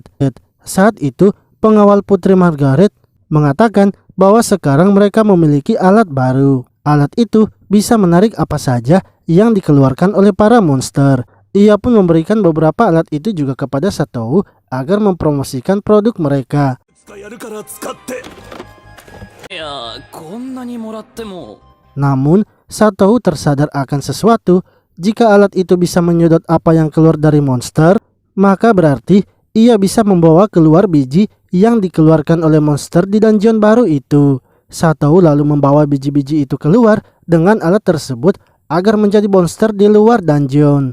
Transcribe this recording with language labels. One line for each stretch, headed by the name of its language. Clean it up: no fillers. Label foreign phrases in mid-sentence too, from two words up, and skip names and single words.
Indonesian: Saat itu, pengawal Putri Margaret mengatakan bahwa sekarang mereka memiliki alat baru. Alat itu bisa menarik apa saja yang dikeluarkan oleh para monster. Ia pun memberikan beberapa alat itu juga kepada Satou agar mempromosikan produk mereka.
Japanese: 使えるから使って。いや、こんなにもらっても。
Indonesian: Namun, Satou tersadar akan sesuatu. Jika alat itu bisa menyedot apa yang keluar dari monster, maka berarti ia bisa membawa keluar biji yang dikeluarkan oleh monster di dungeon baru itu. Satou lalu membawa biji-biji itu keluar dengan alat tersebut agar menjadi monster di luar dungeon.